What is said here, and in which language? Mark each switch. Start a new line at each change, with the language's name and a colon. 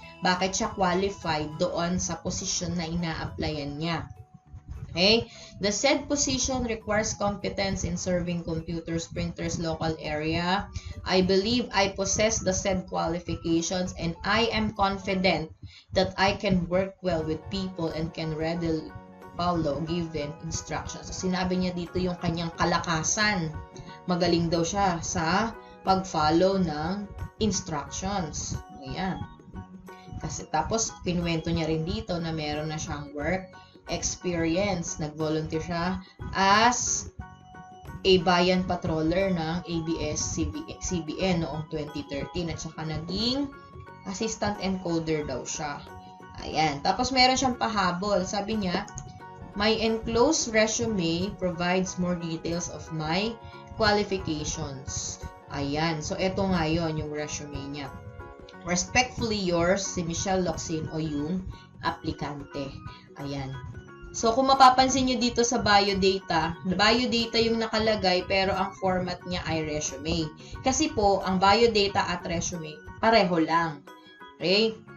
Filipino: Bakit siya qualified doon sa position na ina-applyan niya.
English: Okay? The said position requires competence in serving computers, printers, local area. I believe I possess the said qualifications and I am confident that I can work well with people and can readily follow given instructions.
Filipino: So, sinabi niya dito yung kanyang kalakasan. Magaling daw siya sa pag-follow ng instructions. Ayan. Kasi tapos, kinuwento niya rin dito na meron na siyang work experience. Nag-volunteer siya as a bayan patroller ng ABS-CBN noong 2013 at saka naging assistant encoder daw siya. Ayan. Tapos meron siyang pahabol. Sabi niya,
English: my enclosed resume provides more details of my qualifications.
Filipino: Ayan. So, ito nga yun, yung resume niya. Respectfully yours, si Michelle Locsin o yung aplikante. Ayan. So, kung mapapansin nyo dito sa biodata yung nakalagay pero ang format niya ay resume. Kasi po, ang biodata at resume, pareho lang. Okay?